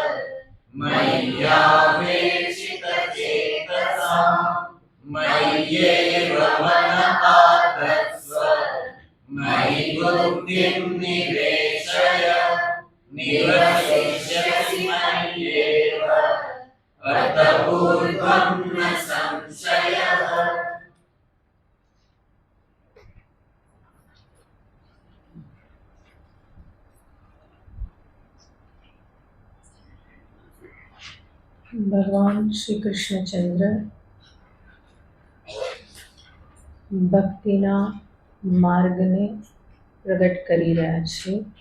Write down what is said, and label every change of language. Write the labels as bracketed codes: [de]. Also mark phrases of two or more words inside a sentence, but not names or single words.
[sa] मय्यावेशितचेतसाम् मय्येव मनः धत्स्व मयि बुद्धिं निवेशय निवसिष्यसि मय्येव अत ऊर्ध्वं न संशयः। [gu] ભગવાન શ્રી કૃષ્ણચંદ્ર ભક્તિના માર્ગને પ્રગટ કરી રહ્યા છે।